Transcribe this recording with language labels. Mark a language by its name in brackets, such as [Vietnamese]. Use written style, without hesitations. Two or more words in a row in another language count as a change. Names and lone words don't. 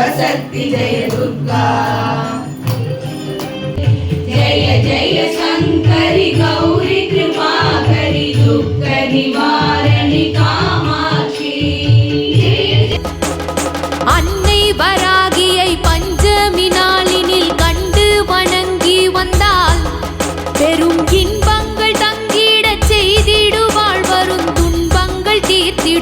[Sanskrit] शक्ति जय दुर्गा जय जय शंकरी गौरी कृपाकरी दुःख निवारणी कामाक्षी [Tamil] அன்னை வராகியை பஞ்சமி नाளினில் கண்டு வணங்கி வந்தால் பெரும் இன்பங்கள் தங்கிடச் செய்திடுவாள் வரும் துன்பங்கள் தீர்த்து